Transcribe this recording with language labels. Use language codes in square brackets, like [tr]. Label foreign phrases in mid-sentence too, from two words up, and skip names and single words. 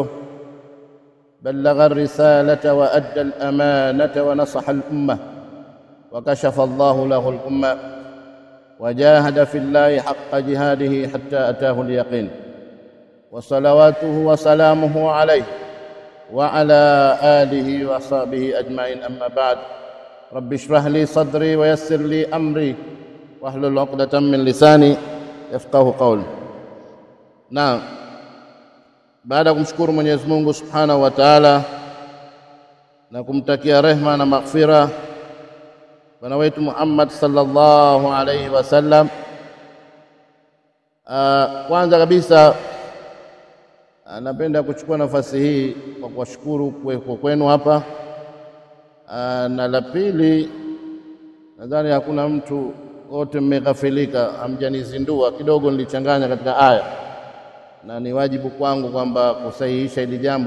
[ar] بلغ الرسالة وأدى الأمانة ونصح الأمة، وكشف الله له الأمة، وجاهد في الله حق جهاده حتى أتاه اليقين. وصلواته وسلامه عليه وعلى آله وصحبه أجمعين. أما بعد، رب اشرح لي صدري ويسر لي أمري واحلل عقدة من لساني يفقهوا قولي. [sw] Na baada ya kumshukuru Mwenyezi Mungu [ar] سبحانه وتعالى [sw] na kumtakia rehma na maghfira bwana wetu Muhammad [ar] صلى الله عليه وسلم, [sw] kwanza kabisa napenda kuchukua nafasi hii kwa kuwashukuru kwa kwenu hapa, na la pili, nadhani hakuna mtu, wote mmeghafilika, hamjanizindua kidogo, nilichanganya katika aya, na ni wajibu kwangu kwamba kusahihisha hili jambo.